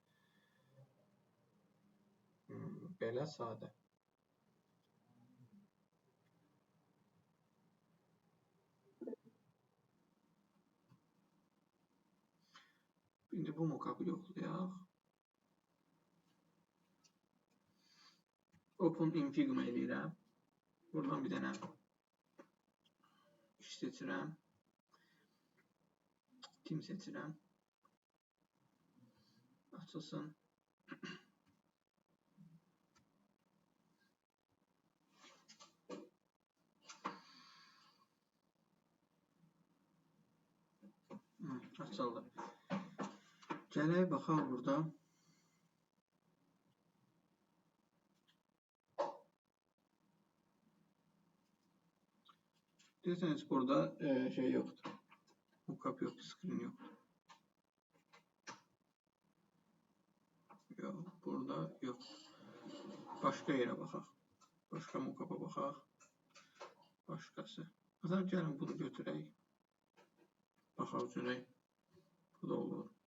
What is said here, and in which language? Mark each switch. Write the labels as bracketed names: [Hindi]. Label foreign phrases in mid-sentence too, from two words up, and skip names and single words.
[Azerbaijani] Belə sadə. İndi bu mock-up'ı yoxlayaq. [English] Open in Figma [Azerbaijani] eləyirəm. Buradan bir dənə iş seçirəm. Team seçirəm. Açılsın. Açıldı. Gələk baxaq burada. Deyirseniz burada şey yoxdur. Mock-up yoxdur, screen yoxdur. Yox, burada yoxdur. Başqa yerə baxaq. Başqa mock-up'a baxaq. Başqası. Məsələn, gəlin bunu götürək. Baxaq görək. Bu da olur.